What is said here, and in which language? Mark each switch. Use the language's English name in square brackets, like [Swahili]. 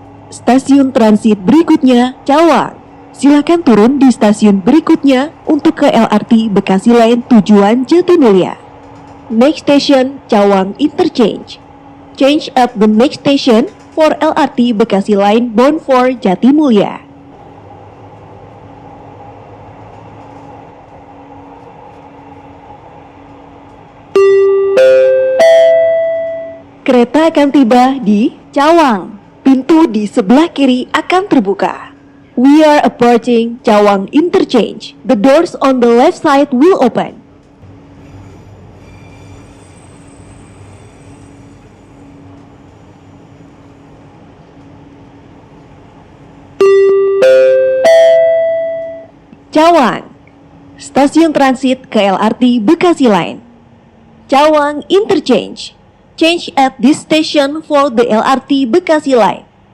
[Indonesian] Stasiun transit berikutnya Cawang. Silakan turun di stasiun berikutnya untuk ke LRT Bekasi Line tujuan Jatimulya. [English] Next station Cawang Interchange. Change at the next station for LRT Bekasi Line bound for Jatimulya. [Indonesian] Kereta akan tiba di Cawang. Pintu di sebelah kiri akan terbuka. [English] We are approaching Cawang Interchange. The doors on the left side will open. Cawang. [Indonesian] Stasiun transit ke LRT Bekasi Line. [English] Cawang Interchange. Change at this station for the LRT Bekasi Line.